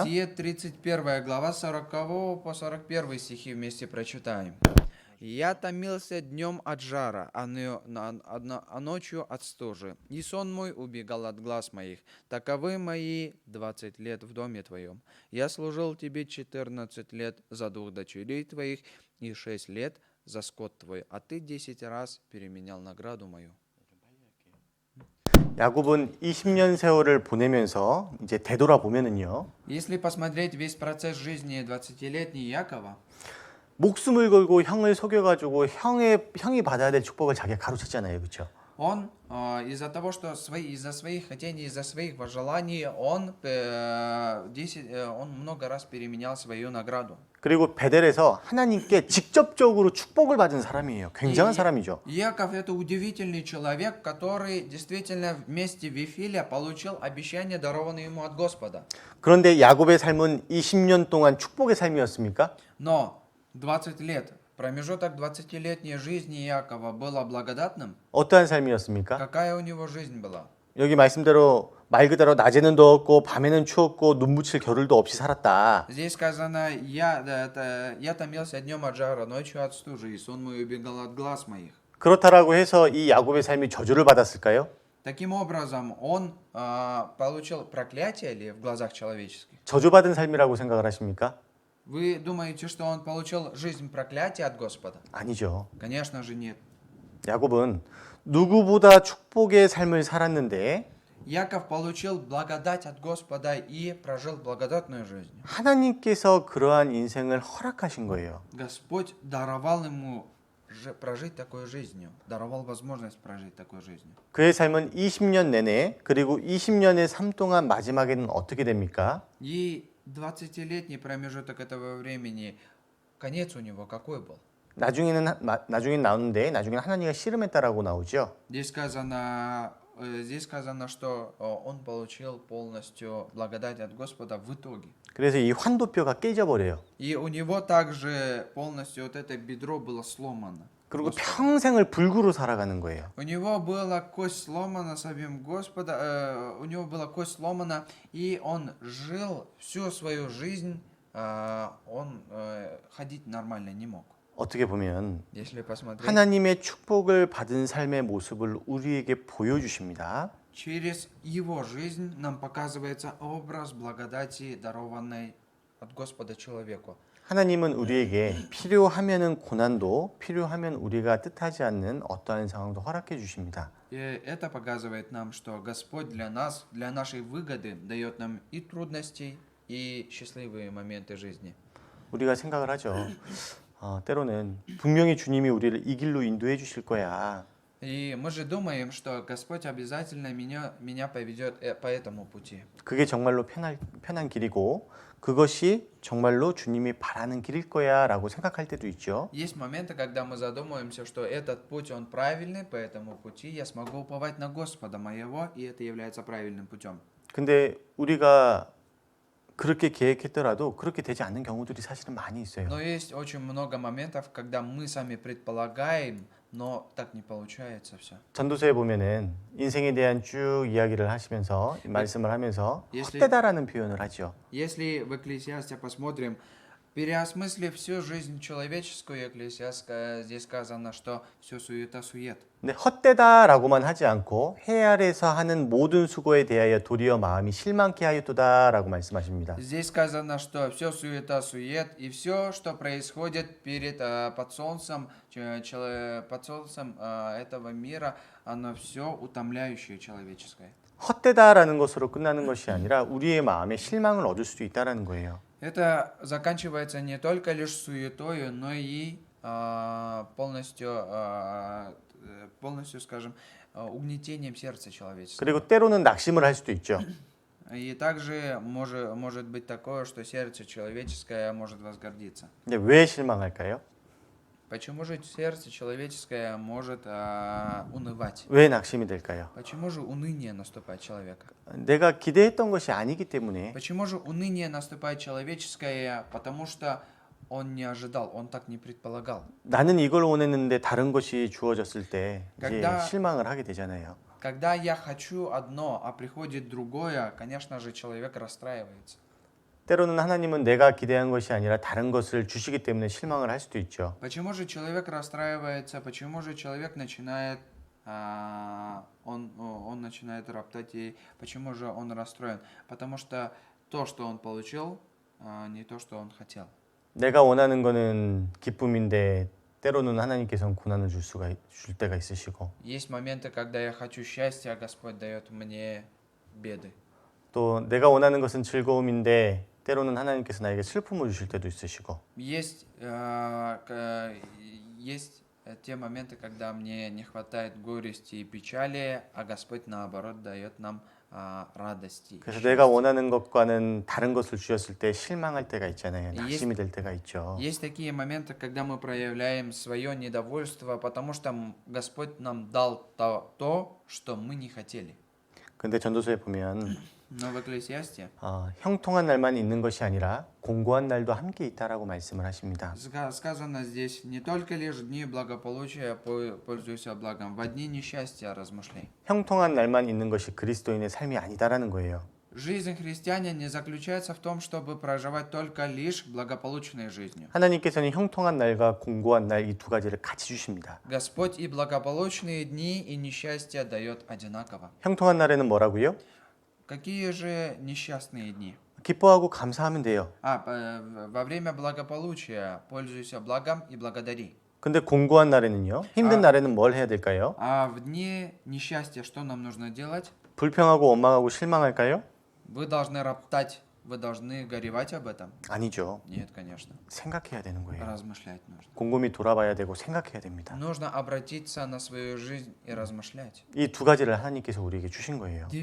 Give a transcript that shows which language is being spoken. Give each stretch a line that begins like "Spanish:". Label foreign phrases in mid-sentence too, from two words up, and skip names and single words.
Russian: Бытие 31 глава 40 по 41 стихи вместе прочитаем. «Я томился днем от жара, а ночью от стужи, и сон мой убегал от глаз моих. Таковы мои 20 лет в доме твоем. Я служил тебе 14 лет за 2 дочерей твоих и 6 лет за скот твой, а ты 10 раз переменял награду мою».
Korean: 야곱은 20년 세월을 보내면서 이제 되돌아보면은요.
Russian: Если посмотреть весь процесс жизни 20-летней Якова,
Korean: 목숨을 걸고 형을 속여가지고 형이 받아야 될 축복을 자기가 가로챘잖아요, 그렇죠?
Russian: он из-за того, что из-за своих хотений, из-за своих желаний, он много раз переменял свою награду.
Korean: 그리고 베델에서 하나님께 직접적으로 축복을 받은 사람이에요. 굉장한 사람이죠.
Russian: Яков это удивительный человек, который действительно вместе в Вифиле получил обещание, дарованное ему от Господа.
Korean: 그런데 야곱의 삶은 이 10년 동안 축복의 삶이었습니까?
Russian: Но 20 лет, промежуток 20-летней жизни Якова было благодатным.
Korean: 어떠한 삶이었습니까?
Russian: Какая у него жизнь была?
Korean: 여기 말씀대로 말 그대로 낮에는 더웠고 밤에는 추웠고 눈 묻힐 겨를도 없이 살았다.
Russian: Здесь сказано, я томился днем от жара, ночью от стужи, и сон мой убегал от глаз моих.
Korean: 그렇다라고 해서 이 야곱의 삶이 저주를 받았을까요?
Russian: Таким образом, он получил проклятие ли в глазах человеческих?
Korean: 저주받은 삶이라고 생각을 하십니까?
Russian: Вы думаете, что он получил жизнь проклятия от Господа?
Korean: 아니죠.
Russian: Конечно же нет.
Korean: 야곱은 누구보다 축복의 삶을 살았는데
Russian: Яков получил благодать от Господа и прожил благодатную жизнь.
Korean: 하나님께서 그러한 인생을 허락하신 거예요.
Russian: Господь даровал ему прожить такой жизнью, даровал возможность прожить такой жизнью.
Korean: 그의 삶은 20년 내내 그리고 20년의 삶 동안 마지막에는 어떻게 됩니까?
Russian: И 20-летний промежуток этого времени, конец у него какой был?
Korean: 나중에는 나오는데 나중에는 하나님과 씨름했다라고 나오죠.
Russian: Здесь сказано, что он получил полностью благодать от Господа в итоге.
Korean: 그래서 이 환도뼈가 깨져버려요.
Russian: И у него также полностью вот это бедро было сломано.
Korean: 그리고
Russian: Господа.
Korean: 평생을 불구로 살아가는 거예요.
Russian: У него была кость сломана самим Господа, у него была кость сломана, и он жил всю свою жизнь, он ходить нормально не мог.
Korean: 어떻게 보면
Russian: Если посмотреть,
Korean: 하나님의 축복을 받은 삶의 모습을 우리에게 보여주십니다.
Russian: через его жизнь нам показывается образ благодати, дарованной от Господа человеку.
Korean: 하나님은 우리에게 필요하면은 고난도, 필요하면 우리가 뜻하지 않는 어떠한 상황도 허락해 주십니다.
Russian: И это показывает нам, что Господь для нас, для нашей выгоды, дает нам и трудностей, и счастливые моменты жизни.
Korean: 우리가 생각을 하죠. 때로는 분명히 주님이 우리를 이 길로 인도해 주실 거야.
Russian: И мы же думаем, что Господь обязательно меня поведет по этому пути.
Korean: 그게 정말로 편한 길이고 그것이 정말로 주님이 바라는 길일 거야라고 생각할 때도 있죠.
Russian: Есть моменты, когда мы задумываемся, что этот путь, он правильный, по этому пути я смогу уповать на Господа моего, и это является правильным путем.
Korean: 근데 우리가 그렇게 계획했더라도 그렇게 되지 않는 경우들이 사실은 많이 있어요.
Russian: Но есть очень много моментов, когда мы сами предполагаем, но так не получается все.
Korean: 전도서에 보면은 인생에 대한 쭉 이야기를 하시면서 말씀을 하면서
Russian: Если-
Korean: 헛되다라는 표현을 하죠.
Russian: Если в Экклесиасте посмотрим, переосмыслив всю жизнь человеческую, Экклесиаста здесь сказано, что все суета-сует.
Korean: 근데 헛되다라고만 하지 않고 해 아래서 하는 모든 수고에 대하여 도리어 마음이 실망케 하였도다라고 말씀하십니다.
Russian: Здесь сказано, что все суета-сует, и все, что происходит под солнцем этого мира, оно все утомляющее человеческое.
Korean: 헛되다라는 것으로 끝나는 것이 아니라 우리의 마음에 실망을 얻을 수도 있다라는 거예요.
Russian: Это заканчивается не только лишь суетою, но и полностью, скажем, угнетением сердца человеческого.
Korean: 그리고 때로는 낙심을 할 수도 있죠.
Russian: И также может быть такое, что сердце человеческое может возгордиться.
Korean: 근데 왜 실망할까요?
Russian: Почему же сердце человеческое может унывать?
Korean: 왜 낙심이 될까요?
Russian: Почему же уныние наступает человека?
Korean: 내가 기대했던 것이 아니기 때문에
Russian: Почему же уныние наступает человеческое? Потому что он не ожидал, он так не предполагал.
Korean: 나는 이걸 원했는데 다른 것이 주어졌을 때 이제
Russian: когда-
Korean: 실망을 하게 되잖아요.
Russian: Когда я хочу одно, а приходит другое, конечно же, человек расстраивается.
Korean: 때로는 하나님은 내가 기대한 것이 아니라 다른 것을 주시기 때문에 실망을 할 수도 있죠.
Russian: Почему же человек расстраивается? Почему же человек начинает, он начинает роптать? И почему же он расстроен? Потому что то, что он получил, не то, что он хотел.
Korean: 내가 원하는 거는 기쁨인데 때로는 하나님께서는 고난을 줄 때가 있으시고
Russian: Есть моменты, когда я хочу счастья, а Господь дает мне беды.
Korean: 또 내가 원하는 것은 즐거움인데 때로는 하나님께서 나에게 슬픔을 주실 때도 있으시고
Russian: Есть те моменты, когда мне не хватает горести и печали, а Господь, наоборот, дает нам радости.
Korean: 그래서 내가 원하는 것과는 다른 것을 주셨을 때 실망할 때가 있잖아요.
Russian: есть-
Korean: 낙심이 될 때가 있죠.
Russian: Есть такие моменты, когда мы проявляем свое недовольство, потому что Господь нам дал то, что мы не хотели.
Korean: 근데 전도서에 보면
Russian: Но в Экклесиасте
Korean: 형통한 날만 있는 것이 아니라 공고한 날도 함께 있다라고 말씀을 하십니다.
Russian: сказано здесь не только лишь дни благополучия, пользуйся благом, в дни несчастья размышляй.
Korean: 형통한 날만 있는 것이 그리스도인의 삶이 아니다라는 거예요.
Russian: Жизнь христианина не заключается в том, чтобы проживать только лишь благополучной жизнью.
Korean: 하나님께서는 형통한 날과 공고한 날 이 두 가지를 같이 주십니다.
Russian: Господь и благополучные дни, и несчастье дает одинаково.
Korean: 형통한 날에는 뭐라고요?
Russian: Какие же несчастные дни?
Korean: 기뻐하고 감사하면 돼요.
Russian: Во время благополучия пользуйся благом и благодари.
Korean: 근데 공고한 날에는요? 힘든 날에는 뭘 해야 될까요?
Russian: А в дни несчастья что нам нужно делать?
Korean: 불평하고 원망하고 실망할까요?
Russian: Вы должны роптать, вы должны горевать об этом?
Korean: 아니죠.
Russian: Нет, конечно.
Korean: 생각해야 되는 거예요.
Russian: Размышлять нужно.
Korean: 곰곰이 돌아봐야 되고 생각해야 됩니다.
Russian: Нужно обратиться на свою жизнь и размышлять.
Korean: 이 두 가지를 하나님께서 우리에게 주신 거예요.